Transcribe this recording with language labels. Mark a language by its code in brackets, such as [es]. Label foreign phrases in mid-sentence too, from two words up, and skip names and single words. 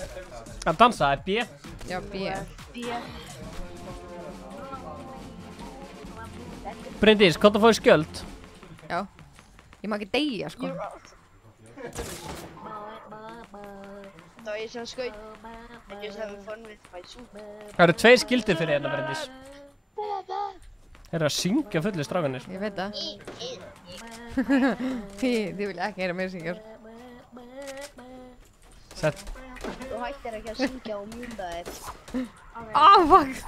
[is] Að dansa, er B? Já, B. Bryndís, hvað það fóði skjöld? Já. Ég má ekki deyja, sko. Það var ég sem skaut. [en] And just having fun with my soup. [is] Það eru 2 skildir fyrir hérna, Bryndís. Þeir eru að syngja fullu strákanir. Ég veit það. Þið vilja ekki heyra mér syngja. Sett. Þú hættir ekki að syngja og mjúta þér. Fuck!